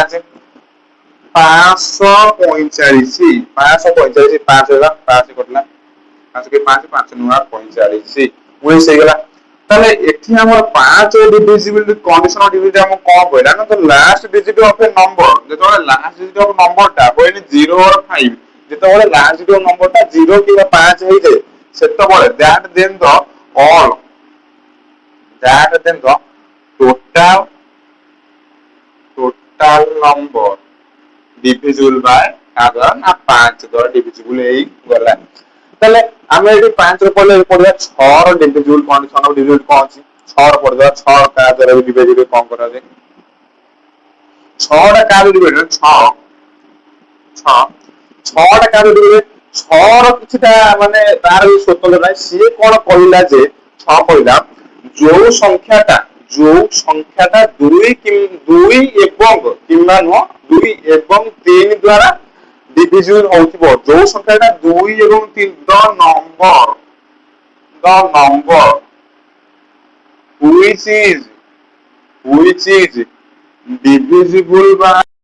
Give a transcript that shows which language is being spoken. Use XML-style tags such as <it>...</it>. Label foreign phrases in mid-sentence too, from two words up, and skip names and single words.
<or>545 5 ହେଲା 5 କଟିଲା 5 5 ନୂଆ 45 19 ହେଇଗଲା ତାହେଲେ ଏଠି ଆମର 5</or> <en>divisible condition division</en> <or>ଆମକୁ କଣ କହିଲା ନା ତ</or> <en>last digit of a number</en> <or>ଯେତେବେଳେ</or> <en>last digit of numberଟା when 0 or 5</en> <or>ଯେତେବେଳେ</or> <en>last digit of numberଟା</en> <or>0 କିମ୍ବା 5 ହେଇଯାଏ ସେତେବେଳେ</or> <en>that then the total number divisible by</en> <or>କାହାର ନା 5 ଦ୍ୱାରା divisible ହେଇଗଲା ତାହେଲେ ଆମେ ଏଠି 5 ର ପଢିବା 6 ର divisible</or> <en>condition of divisible</en> <or>କଣ ଅଛି 6 ର ପଢିବା 6 କାହା ଦ୍ୱାରା divisible କଣ କରାଯାଏ 6 ଟା କାହା ଦ୍ୱାରା divisible 6 ଟା କାହା ଦ୍ୱାରା 6 ର କିଛିଟା ମାନେ ତାର ବି ସ୍ୱତନ୍ତ୍ର ନାହିଁ ସିଏ କଣ କହିଲା ଯେ 6 କହିଲା ଯୋଉ ସଂଖ୍ୟାଟା 2 ଏବଂ କିମ୍ବା ନୁହଁ 2 ଏବଂ 3 ଦ୍ୱାରା divisible ହଉଥିବ ଯୋଉ ସଂଖ୍ୟାଟା 2 ଏବଂ 3</or> <en>the number which is divisible by</en>